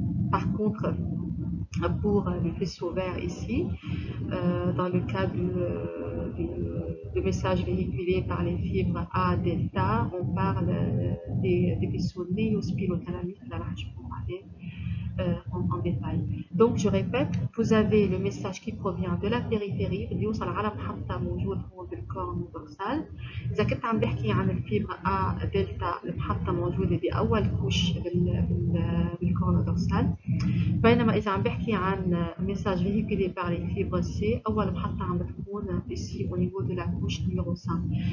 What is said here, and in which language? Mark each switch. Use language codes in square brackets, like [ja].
[fr] Par contre, pour le faisceau vert ici, dans le cas du message véhiculé par les fibres A delta, on parle des vaisseaux néospinothalamiques, là, je peux parler en détail. Donc je répète, vous avez le message qui provient de la périphérie [ar] اللي يوصل على محطة موجود هو بالكورن [fr] dorsal. [ar] إذا كنت عم بحكي عن الفيبر A دلتا المحطة موجودة بأول كوش بالكورن dorsal. بينما إذا عم بحكي عن [fr] message véhiculé par les fibres C, [ar] أول محطة عم بتكون [fr] ici au niveau de la couche numéro 5.